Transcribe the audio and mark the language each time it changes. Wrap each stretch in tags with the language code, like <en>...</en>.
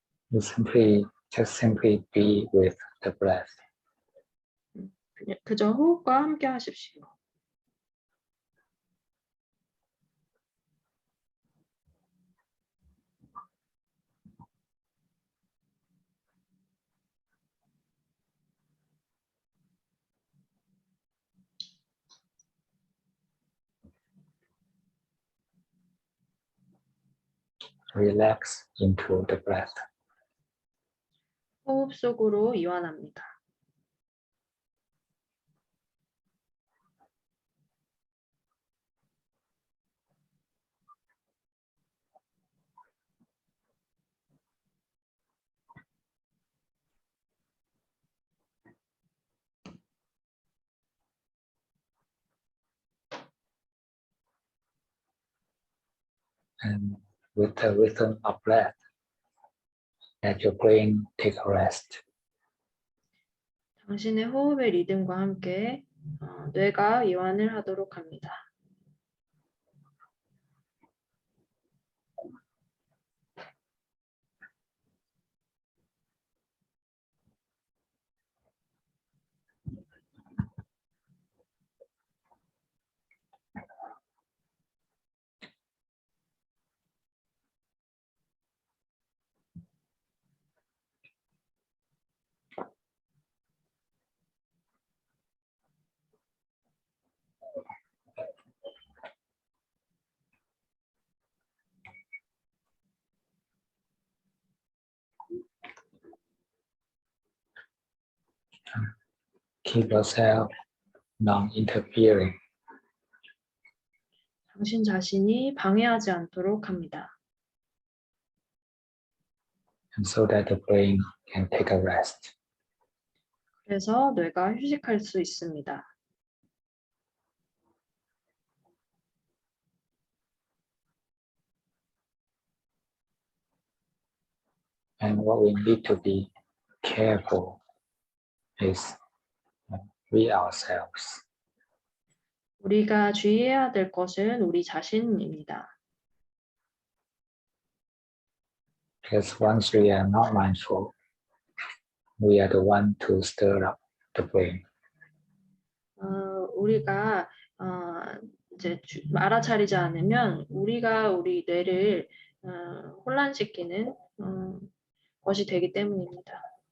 <en>You simply be with the breath.</en> <ko>그저 호흡과 함께 하십시오.</ko> <en>Relax into the breath.</en> <ko>호흡 속으로 이완합니다.</ko> <en>And with the rhythm of breath, let your brain take a rest.</en> <ko>당신의 호흡의 리듬과 함께 뇌가 이완을 하도록 합니다.</ko> <en>keep yourself non-interfering.</en> <ko>당신 자신이 방해하지 않도록 합니다.</ko> <en>And so that the brain can take a rest.</en> <ko>그래서 뇌가 휴식할 수 있습니다.</ko> <en>And what we need to be careful is we ourselves.</en> <ko>우리가 주의해야 될 것은 우리 자신입니다.</ko> <en>Because once we are not mindful, we are the one to stir up the brain.</en> <ko>우리가 이제 알아차리지 않으면 우리가 우리 뇌를 혼란시키는 것이 되기 때문입니다.</ko>